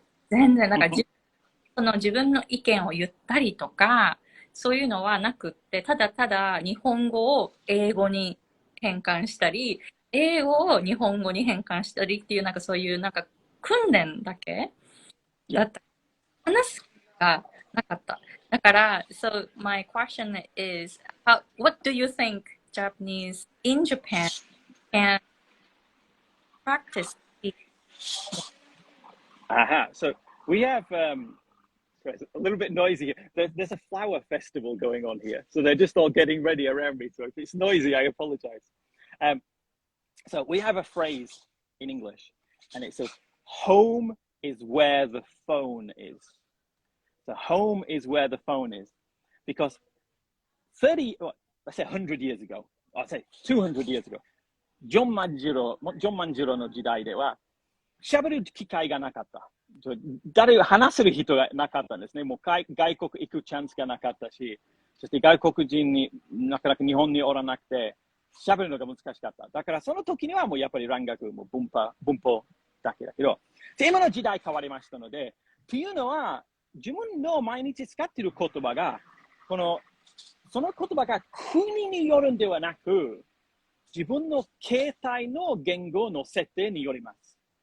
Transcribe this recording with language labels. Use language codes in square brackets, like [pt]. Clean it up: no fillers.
[ja] 全然、その自分の意見を言ったりとか、そういうのはなくって、ただただ日本語を英語に変換したり、英語を日本語に変換したりっていう、そういう訓練だけだった。話す機会がなかった。だから、 [en] so my question is, what do you think Japanese in Japan can practice? So we have it's a little bit noisy here. There's a flower festival going on here, so they're just all getting ready around me. So if it's noisy, I apologize. So we have a phrase in English, and it says, "Home is where the phone is." So home is where the phone is, because let's say 100 years ago, or let's say 200 years ago, [ja] ジョン万次郎の時代では喋る機会がなかった。誰が話せる人がなかったんですね。もう外国行くチャンスがなかったし、そして外国人になかなか日本におらなくて、喋るのが難しかった。だからその時にはもうやっぱり蘭学、もう文法だけだけど、今の時代変わりましたので、っていうのは自分の毎日使っている言葉が、その言葉が国によるんではなく、自分の携帯の言語の設定によります。